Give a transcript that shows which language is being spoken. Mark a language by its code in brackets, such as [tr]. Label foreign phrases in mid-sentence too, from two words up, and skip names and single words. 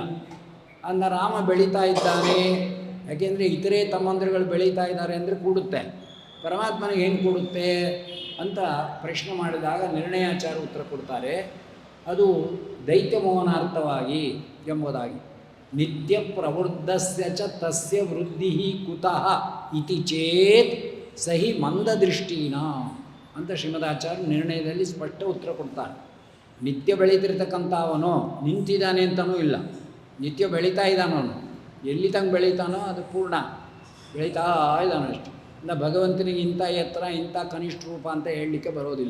[kn] ಅಂದ ರಾಮ ಬೆಳೀತಾ ಇದ್ದಾನೆ. ಯಾಕೆಂದರೆ ಇತರೆ ತಮ್ಮಂದಿರುಗಳು ಬೆಳೀತಾ ಇದ್ದಾರೆ ಅಂದರೆ ಕೂಡುತ್ತೆ, ಪರಮಾತ್ಮನಿಗೆ ಏನು ಕೂಡುತ್ತೆ ಅಂತ ಪ್ರಶ್ನೆ ಮಾಡಿದಾಗ ನಿರ್ಣಯಾಚಾರ ಉತ್ತರ ಕೊಡ್ತಾರೆ. ಅದು ದೈತ್ಯಮೋಹನಾರ್ಥವಾಗಿ ಎಂಬುದಾಗಿ. [sa] ನಿತ್ಯ ಪ್ರವೃದ್ಧಸ್ಯ ಚ ತಸ್ಯ ವೃದ್ಧಿ ಕುತಃ ಇತಿ ಚೇತ್ ಸಹಿ ಮಂದದೃಷ್ಟೀನ [kn] ಅಂತ ಶ್ರೀಮದಾಚಾರ್ಯ ನಿರ್ಣಯದಲ್ಲಿ ಸ್ಪಷ್ಟ ಉತ್ತರ ಕೊಡ್ತಾರೆ. ನಿತ್ಯ ಬೆಳೀತಿರ್ತಕ್ಕಂಥ ಅವನು ನಿಂತಿದ್ದಾನೆ ಅಂತನೂ ಇಲ್ಲ, ನಿತ್ಯ ಬೆಳೀತಾ ಇದ್ದಾನವನು. ಎಲ್ಲಿ ತಂಗ ಬೆಳೀತಾನೋ ಅದು ಪೂರ್ಣ ಬೆಳೀತಾ ಇದ್ದಾನೋ ಅಷ್ಟು. ಇಲ್ಲ ಭಗವಂತನಿಗೆ ಇಂಥ ಎತ್ತರ ಇಂಥ ಕನಿಷ್ಠ ರೂಪ ಅಂತ ಹೇಳಲಿಕ್ಕೆ ಬರೋದಿಲ್ಲ.